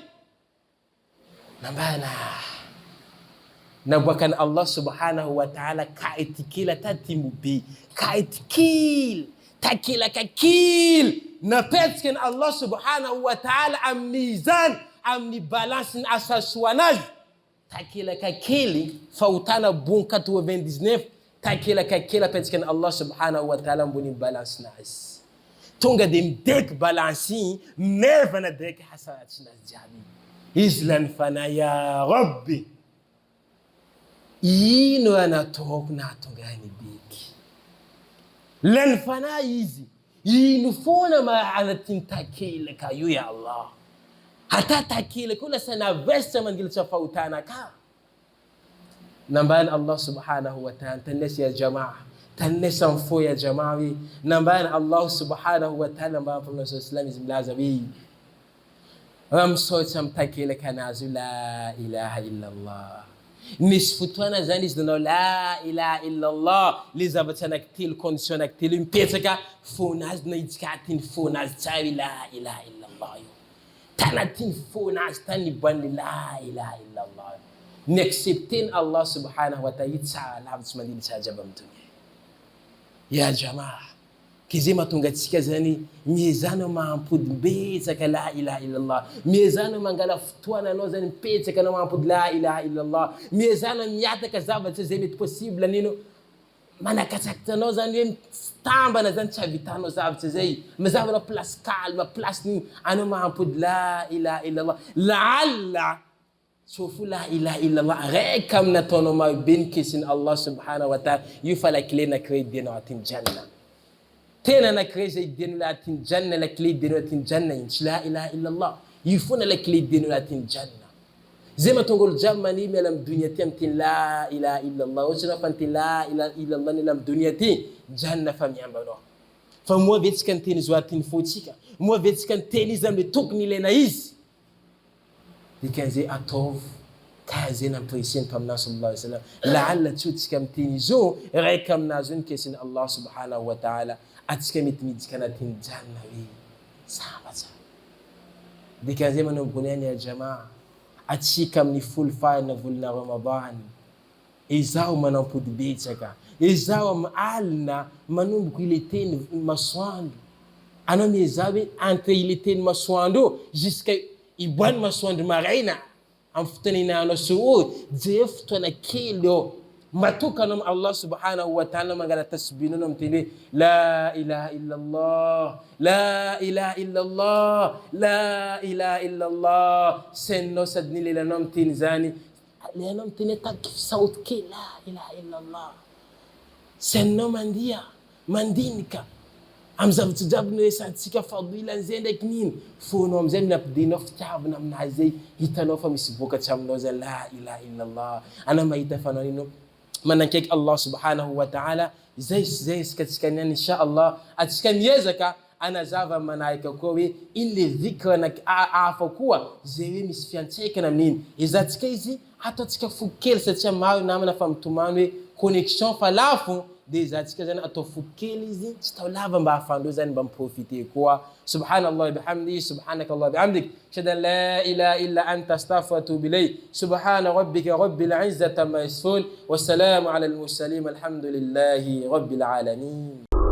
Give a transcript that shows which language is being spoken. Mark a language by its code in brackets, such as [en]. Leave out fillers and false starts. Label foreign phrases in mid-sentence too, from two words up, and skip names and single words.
[mg] Nambana naboakan'i Allah [ar] سبحانه وتعالى [mg] kaitikila tatimobe, kaitikil, takilaka kil. Napetraka ni Allah [ar] سبحانه وتعالى [mg] amin'ny mizan, amin'ny balance ny asa soanazy. Takilaka kely fahotana bon 99, takilaka kely apetraka ni Allah [ar] سبحانه وتعالى [mg] ambony balance nazy. Tonga de midek balance iny, mevana direct hasaratsy nazy jiaby. Izy lany fanahy [ar] يا ربي. [mg] Ino anataoko nahatonga ny beky. Lany fanahy izy. Ino foana mahalatiny takelaka io ya Allah. Hata takelaka io lasa navesitra mandilatsa fahotana ka. Nambany Allah [ar] سبحانه وتعالى [mg] tanesi ya jamaa. Tanesa mfo ya jamaa we. Nambany Allah [ar] سبحانه وتعالى [mg] nambany Mtume sallallahu izy milaza we. Ramsotra mitakelaka anazy [ar] لا إله إلا الله. [mg] Misy fotoana zany izy nanao [ar] لا إله إلا الله, [mg] le zavatsy anankitelo condition anankitelo mipetraka fonazy na itsikatiny fonazy tsara [ar] لا إله إلا الله [mg] io. Tanatiny fonazy tany iboan'ny [ar] لا إله إلا الله. [mg] Ny accepteny Allah [ar] سبحانه وتعالى [mg] tsara lavitsy mandiny tsara jiaby amin'ny dunia. Ya jamaa, kizay mahatonga antsika zany miezana mahampody betsaka [ar] لا إله إلا الله. [mg] Miezana mangala fotoana anao zany mipetsaka anao mahampody [ar] لا إله إلا الله. [mg] Miezana miataka zavatry zay mety possible nino manakatsakatra anao zany hoe tambana zany tsy havitanao zavatry zay. Mazavanao [fr] place calme, [mg] place ny anao mahampody [ar] لا إله إلا الله. [mg] Laalla sofu [ar] لا إله إلا الله [mg] reka amin'ny nataonao marobe ny kesiny Allah [ar] سبحانه وتعالى. [mg] Io fa [fr] la clé [mg] na créé dienao atin'ny janna. Tena anakirey zay idianao lahatiny janna, [fr] la clé [mg] idianao lahatiny janna iny tsy [ar] لا إله إلا الله. [mg] Io foana [fr] la clé [mg] idianao lahatiny janna. Zay mahatonga olo jiaby mani miala amin'ny dunia ty amin'ny teny [ar] لا إله إلا الله. [mg] Ohatsy anao fa niteny [ar] لا إله إلا الله [mg] miala amin'ny dunia ty, janna fa miamba anao. Fa moa vetsika ny teny izy atiny fotsika. Moa vetsika ny teny izy amin'ny tokony ilaina izy. Dikan'izay ataovy karaha zay nampiriseny mpaminazy [ar] صلى الله عليه وسلم. [mg] Laalla tsy hotsika amin'ny teny izo raika aminazy io ny kesiny Allah [ar] سبحانه وتعالى. [mg] Atsika mety midika anatin'ny janna hoe savatsa. Dikan'izay manombony any ya jamaa, atsika amin'ny folo farana volana Ramadan, izaho manampody betsaka, izaho amin'ny alina manomboko ile teny masoandro. Anao miezah hoe entre ile teny masoandro jusqu'à iboany masoandro maraina amin'ny fotoana inahanao suhud, je fotoana kely eo. Matokanao Allah [ar] سبحانه وتعالى [mg] mangala tasbinao am'teny hoe [ar] لا إله إلا الله, لا إله إلا الله, لا إله إلا الله. [mg] Senao sady ny lelanao am'teny zany, lelanao am'teny taky saoty kely [ar] لا إله إلا الله. [mg] Senao mandia, mandinika am zavatra jiaby no esantsika fadilany zay ndraiky nino. Fonao am'zay minapidinao fitiavana aminazy zay, hitanao fa misy vokatra aminao zay [ar] لا إله إلا الله. [mg] Ana mahita fanao nino manankaiky Allah [ar] سبحانه وتعالى. [mg] Zay isikatsika niany inshallah. Atsika miezaka anazava manahika koa hoe iny le dhikra hafa koa zay hoe misy fiantsaikana amin'iny. Izatsika izy ataotsika fo kely satria maro namana fa mitomany hoe connexion fa lafo. De izatsika zany atao fo kely izy tsy tao lava mba ahafandreo zany mba miprofite koa. [ar] سبحان الله بحمده، سبحانك اللهم بحمدك، أشهد أن لا إله إلا أنت أستغفرك وأتوب إليك. سبحان ربك رب العزة عما يصفون، والسلام على المرسلين، والحمد لله رب العالمين.